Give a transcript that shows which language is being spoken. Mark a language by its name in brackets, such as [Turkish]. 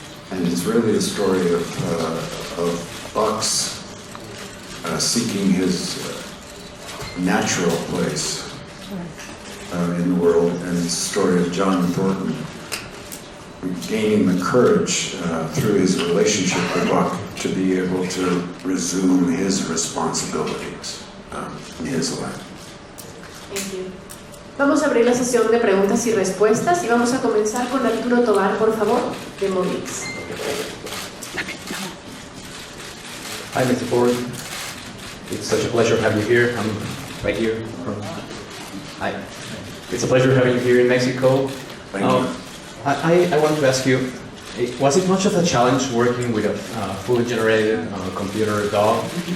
[English] And it's really a story of Buck's seeking his natural place in the world, and it's a story of John Thornton gaining the courage through his relationship with Buck to be able to resume his responsibilities in his life. Thank you. [Spanish] Vamos a abrir la sesión de preguntas y respuestas y vamos a comenzar con Arturo Tobar, por favor, de Movix. [English] Hi, Mr. Ford. It's such a pleasure having you here. I'm right here. Hi. It's a pleasure having you here in Mexico. Thank you. I want to ask you, was it much of a challenge working with a fully generated computer dog?